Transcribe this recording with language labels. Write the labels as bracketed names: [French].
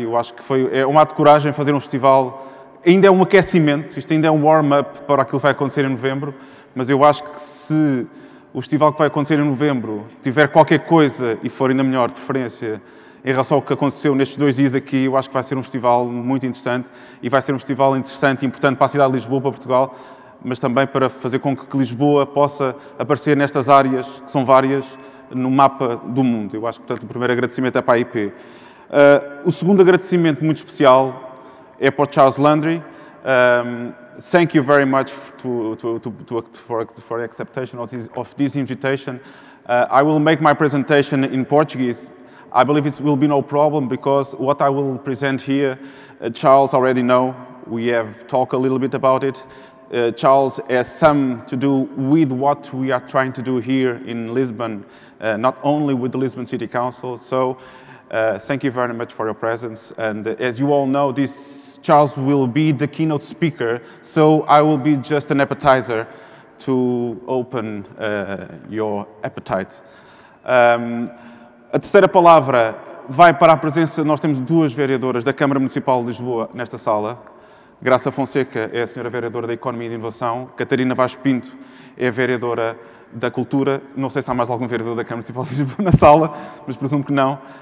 [Portuguese] Eu acho que é um ato de coragem fazer um festival. Ainda é um aquecimento, isto ainda é um warm-up para aquilo que vai acontecer em novembro, mas eu acho que se o festival que vai acontecer em novembro tiver qualquer coisa e for ainda melhor, de preferência, em relação ao que aconteceu nestes 2 dias aqui, eu acho que vai ser um festival muito interessante e vai ser um festival interessante e importante para a cidade de Lisboa, para Portugal, mas também para fazer com que Lisboa possa aparecer nestas áreas, que são várias, no mapa do mundo. Eu acho que, portanto, o primeiro agradecimento é para a IP. O segundo agradecimento muito especial é para o Charles Landry. [English] Thank you very much for the acceptation of this invitation. I will make my presentation in Portuguese. I believe it will be no problem because what I will present here, Charles already know. We have talked a little bit about it. Charles has some to do with what we are trying to do here in Lisbon, not only with the Lisbon City Council. So thank you very much for your presence. And as you all know, Charles will be the keynote speaker, so I will be just an appetizer to open your appetite. [Portuguese] A terceira palavra vai para a presença, nós temos 2 vereadoras da Câmara Municipal de Lisboa nesta sala. Graça Fonseca é a senhora vereadora da Economia e da Inovação. Catarina Vaz Pinto é a vereadora da Cultura. Não sei se há mais algum vereador da Câmara Municipal de Lisboa na sala, mas presumo que não.